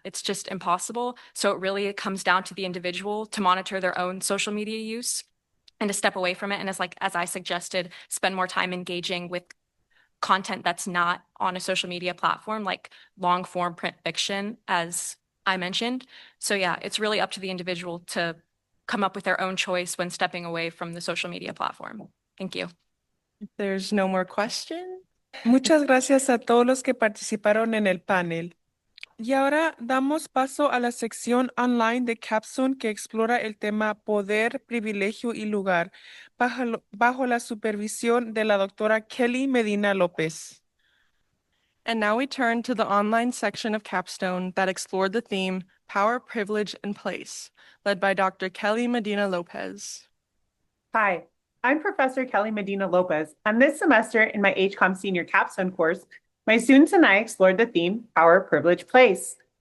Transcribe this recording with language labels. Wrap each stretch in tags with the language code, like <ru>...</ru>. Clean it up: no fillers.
<en>It's just impossible. So it really comes down to the individual to monitor their own social media use and to step away from it. And as I suggested, spend more time engaging with content that's not on a social media platform, like long form print fiction, as I mentioned. So yeah, it's really up to the individual to come up with their own choice when stepping away from the social media platform. Thank you. If there's no more questions.</en> <es>Muchas gracias a todos los que participaron en el panel. Y ahora damos paso a la sección online de Capstone que explora el tema poder, privilegio y lugar bajo la supervisión de la doctora Kelly Medina López.</es> <en>And now we turn to the online section of Capstone that explored the theme Power, Privilege, and Place, led by Dr. Kelly Medina Lopez. Hi, I'm Professor Kelly Medina Lopez, and this semester in my HCOM Senior Capstone course, my students and I explored the theme Power, Privilege, Place.</en>